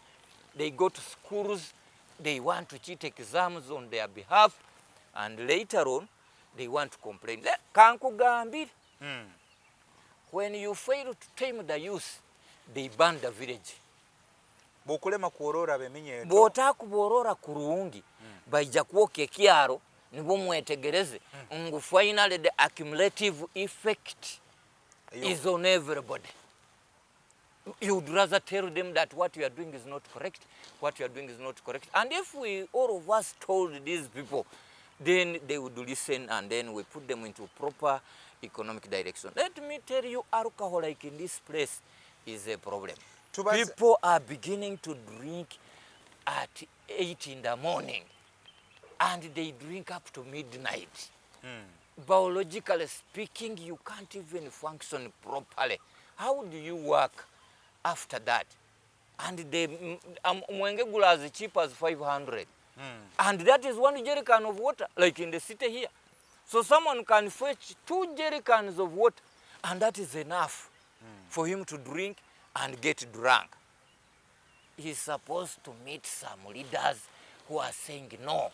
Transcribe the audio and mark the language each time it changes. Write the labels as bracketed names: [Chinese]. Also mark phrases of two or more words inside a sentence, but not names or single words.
[English] They go to schools, they want to cheat exams on their behalf, and later on, they want to complain. When you fail to tame the youth, they burn the village. [Nyoro] Bota kuborora kurungi baija kuoke kiaro nibo mwetegereze ngu [English] finally the accumulative effect is on everybody. You'd rather tell them that what you are doing is not correct, what you are doing is not correct. And if we all of us told these people, then they would listen and then we put them into proper economic direction. Let me tell you, alcohol like in this place is a problem. People are beginning to drink at 8 in the morning and they drink up to midnight. Biologically speaking, you can't even function properly. How do you work after that? And the mwenge gula as cheap as 500. And that is 1 jerrycan of water, like in the city here. So someone can fetch 2 jerrycans of water, and that is enough for him to drink and get drunk. He's supposed to meet some leaders who are saying no.